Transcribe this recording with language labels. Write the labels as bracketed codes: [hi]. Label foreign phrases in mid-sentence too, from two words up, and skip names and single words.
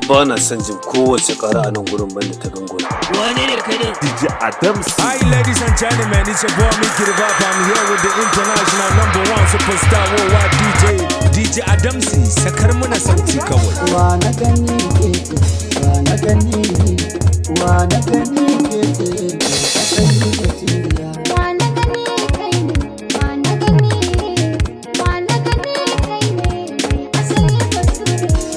[ha] Ba na son jin kowace ƙara a nan gurin banda ta ganguna. Wane ne kai din? D J Adams. [en] Hi, ladies and gentlemen, it's your boy Mickey the Vibe. I'm here with the international number one superstar worldwide D J, D J Adamsi. [ha] Sakar muna sauti kawai. Wa na gani ke ce, wa na gani, wa na gani ke ce, asali baturiya. Wa na gani kai ne, wa na gani, wa na gani kai ne, asali baturiya.